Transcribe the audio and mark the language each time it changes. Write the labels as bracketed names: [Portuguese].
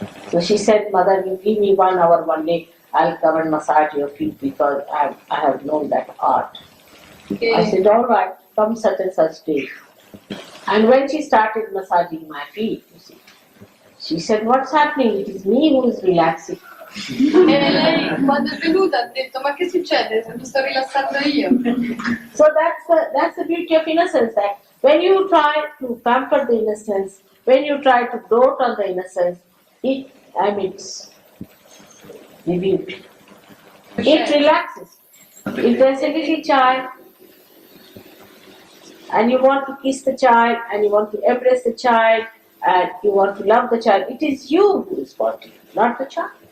[English] So she said, Mother, you give me 1 hour one day, I'll come and massage your feet because I have known that art. Okay. I said, all right, come such and such day. And when she started massaging my feet, you see, she said, what's happening? It is me who is relaxing. [Italian] E lei quando è venuta ha detto ma che succede? Mi sto rilassando io. [English] So that's the beauty of innocence. That when you try to pamper the innocence, when you try to dote on the innocence, it emits the beauty. It relaxes. If there's a little child and you want to kiss the child and you want to embrace the child and you want to love the child, it is you who is wanting, not the child.